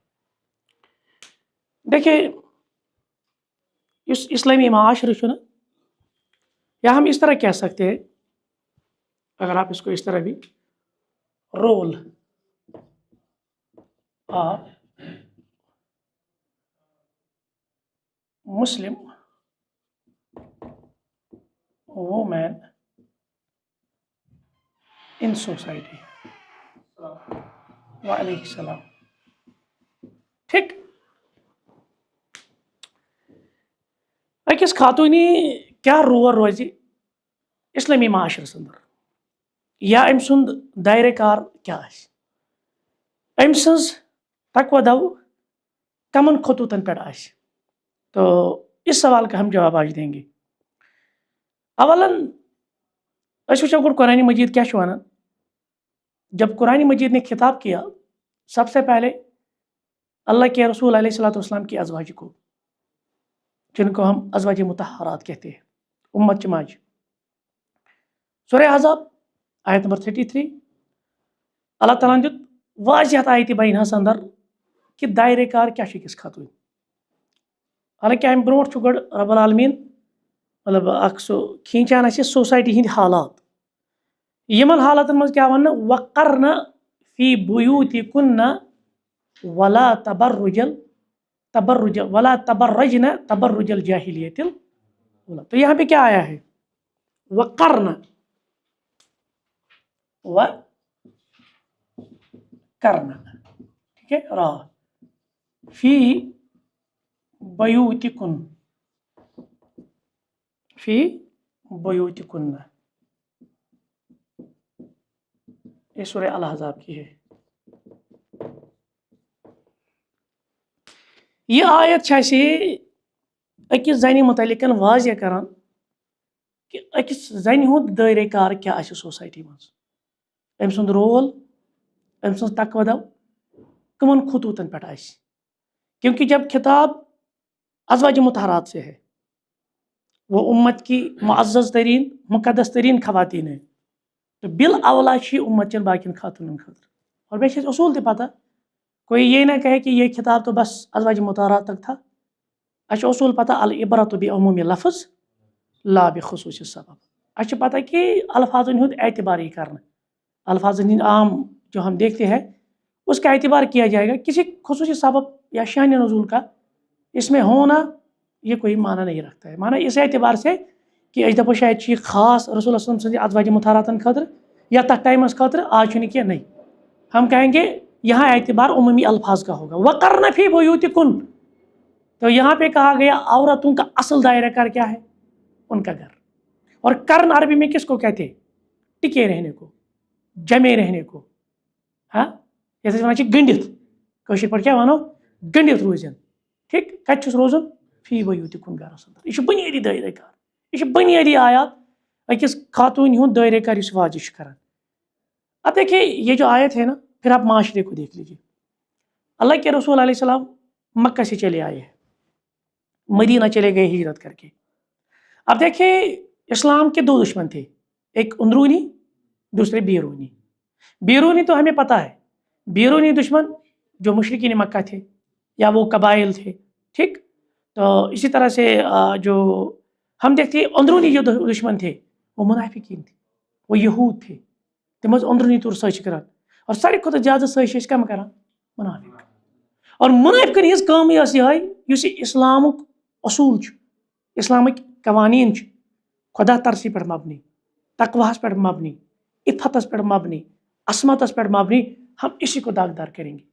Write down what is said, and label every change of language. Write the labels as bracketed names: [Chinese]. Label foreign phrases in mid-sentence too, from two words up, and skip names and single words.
[Urdu] دیکھیں، اس اسلامی معاشرے نا، یا ہم اس طرح کہہ سکتے ہیں، اگر آپ اس کو اس طرح بھی، [English] role of Muslim women in society. [Urdu] وعلیکم السلام. ٹھیک، [Kashmiri] أکس خاتونی کیا رول روزِ اسلامی معاشرس اندر، یا أمۍ سُنٛد دائرہ کار کیا آسہِ، أمۍ سٕنٛز تقویٰ دو کمن خطوطن پہ آسہِ. [Urdu] تو اس سوال کا ہم جواب آج دیں گے. [Kashmiri] اولاً اس وچھو گوڑ قرآن مجید کیا چھُ ونان. [Urdu] جب قرآن مجید نے خطاب کیا، سب سے پہلے اللہ کے رسول علیہ الصلوۃ والسلام کی ازواج کو، جن کو ہم ازواج مطہرات کہتے ہیں، امت چماج. [Kashmiri] سورہ احزاب آیت نمبر 33، اللہ تعالیٰ نے دیت واضح آیت بینہس اندر کہ دائرہ کار کیا چھُ أکِس خاتون. حالانکہ امہ برونٹھ چھُ گۄڈٕ رب العالمین مطلب اکھ سُہ کھینچان اسہِ سوسائٹی ہٕنٛدۍ حالات. یمن حالاتن منٛز کیا وننہٕ، [Arabic] وقرن فی بیوتکن ولا تبرجن تبرج ولا تبرجن تبرج الجاہلیت الاولی. [Urdu] تو یہاں پہ کیا آیا ہے؟ وقرن ٹھیک ہے، را [Arabic] فی بیوتکن [Urdu] یہ سورہ الاحزاب کی ہے. [Kashmiri] یہ آیت چھے اکس زنی متعلق واضح کران کہ اکس زنی ہند دائرہ کار کیا آسہ سوسائٹی مز، ام سند رول، ام سن تقوی دو کمن خطوطن پہ آسہ. [Urdu] کیونکہ جب خطاب ازواج مطہرات سے ہے، وہ امت کی معزز ترین مقدس ترین خواتین ہیں، تو بالاولا [Kashmiri] امت چن باقین خاتون خاطر. [Urdu] اور بیچ اصول تہ پتہ، کوئی یہ نہ کہے کہ یہ خطاب تو بس ازواج مطہرات تک تھا. اچھا اصول پتہ [Arabic] العبرۃ بعموم لفظ لا بخصوص سبب. [Urdu] اچھا پتہ کہ [Kashmiri] الفاظن ہند اعتبار [Urdu] ہی کرنا، الفاظن ہند عام جو ہم دیکھتے ہیں اس کا اعتبار کیا جائے گا، کسی خصوصی سبب یا شان نزول کا اس میں ہونا یہ کوئی معنی نہیں رکھتا ہے. معنی اس اعتبار سے کہ اس دفعہ شاید یہ خاص رسول اللہ صلی اللہ علیہ وسلم [Kashmiri] ازواج مطہراتن خاطر یا تک ٹائمس خاطر، [Urdu] آج کیا نہیں. ہم کہیں گے یہاں اعتبار عمومی الفاظ کا ہوگا. [Arabic] وقرن فی بیوتکن، [Urdu] تو یہاں پہ کہا گیا عورتوں کا اصل دائرہ کار کیا ہے؟ ان کا گھر. اور کرن عربی میں کس کو کہتے ہیں؟ ٹکے رہنے کو، جمے رہنے کو. [Kashmiri] ہاں جیسے ونان گنڈت، کشیر پہ کیا ونو گنڈت روزن. ٹھیک کت روزن؟ فی بیوتکن گھرس اندر. یہ بنیادی دائرہ کار، یہ بنیادی آیات اکس خاتون ہند دائرہ کار اس واضح کران. [Urdu] اب دیکھیے یہ جو آیت ہے نا، پھر آپ معاشرے کو دیکھ لیجیے. اللہ کے رسول علیہ السلام مکہ سے چلے آئے ہیں، مدینہ چلے گئے ہجرت کر کے. اب دیکھیں اسلام کے دو دشمن تھے، ایک اندرونی دوسرے بیرونی. بیرونی تو ہمیں پتہ ہے، بیرونی دشمن جو مشرکین مکہ تھے یا وہ قبائل تھے. ٹھیک، تو اسی طرح سے جو ہم دیکھتے ہیں اندرونی جو دشمن تھے وہ منافقین تھے، وہ یہود تھے. [Kashmiri] تم اندرونی طور سازش کران، اور ساروی کھوتہ زیادہ سازش کم کران منافق. اور منافقن ہز کام یہ یہ اسلامک اصول اسلامک قوانین خدا ترسی پہ مبنی، تقواہس پہ مبنی، عفتس پہ مبنی، عصمتس پہ مبنی، [Urdu] ہم اسی کو داغدار کریں گے.